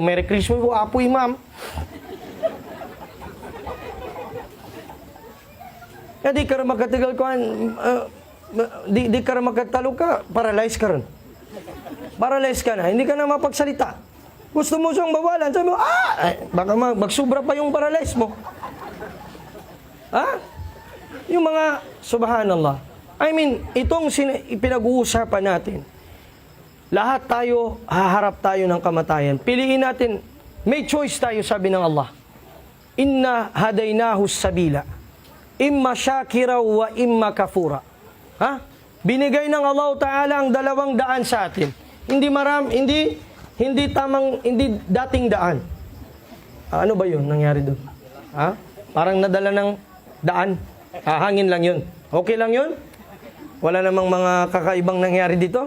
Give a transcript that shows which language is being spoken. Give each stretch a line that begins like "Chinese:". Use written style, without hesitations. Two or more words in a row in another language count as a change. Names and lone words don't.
English: Merry Christmas
Filipino: po, apo, imam. Kaya di ka rin magkatigal ko, di ka rin magkatalo ka, paralyze ka rin. Paralyze ka na, hindi ka na mapagsalita. Gusto mo siyang bawalan, sabi mo, baka magsubra pa yung paralyze mo. Yung mga, subhanallah.
English: I mean,
Filipino: itong pinag-uusapan natin, lahat tayo, haharap tayo ng kamatayan. Piliin natin May choice tayo, sabi ng Allah.
Arabic: إنا هديناه السبيل. إما شاكرا وإما كفورا.
Filipino: Ha? Binigay ng
Arabic: الله تعالى
Filipino: ang 2 daan sa atin. Hindi dating daan. Ano ba yun nangyari doon? Ha? Parang nadala ng daan. Hangin lang yun. Okay lang yun? Wala namang mga kakaibang nangyari dito?